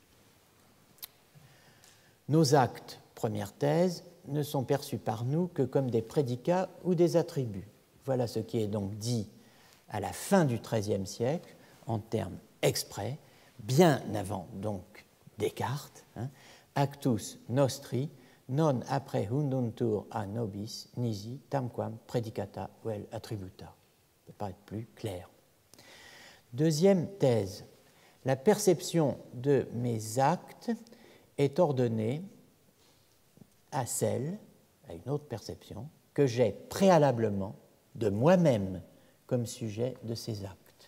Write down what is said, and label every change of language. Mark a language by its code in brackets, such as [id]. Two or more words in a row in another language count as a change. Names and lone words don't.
[fr] Nos actes, première thèse, ne sont perçus par nous que comme des prédicats ou des attributs. Voilà ce qui est donc dit à la fin du XIIIe siècle, en termes exprès, bien avant donc Descartes, [la] actus nostri non apprehunduntur a nobis nisi tamquam predicata vel attributa. [fr] Ça ne peut pas être plus clair. Deuxième thèse, la perception de mes actes est ordonnée à une autre perception, que j'ai préalablement de moi-même comme sujet de ces actes.